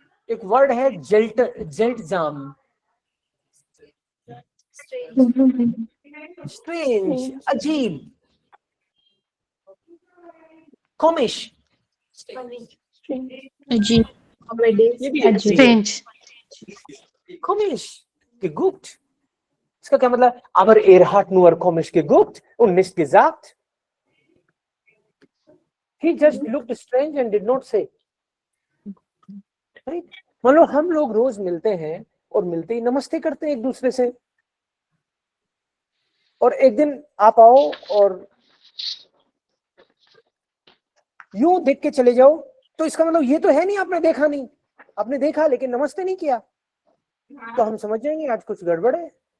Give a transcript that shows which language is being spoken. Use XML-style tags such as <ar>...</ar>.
<hi>एक वर्ड है जेल्टजाम, स्ट्रेंज, अजीब। कॉमिश, अजीब, ये भी स्ट्रेंज।</hi> <de>कॉमिश, geguckt।</de> <hi>इसका क्या मतलब?</hi> <de>Aber hat nur komisch geguckt und nicht gesagt.</de> <en>He just looked strange and did not say. Right?</en> <hi>मान लो हम लोग रोज मिलते हैं और मिलते ही नमस्ते करते हैं एक दूसरे से, और एक दिन आप आओ और यूं देख के चले जाओ, तो इसका मतलब ये तो है नहीं आपने देखा नहीं, आपने देखा लेकिन नमस्ते नहीं किया, तो हम समझ जाएंगे आज कुछ गड़बड़ है।</hi>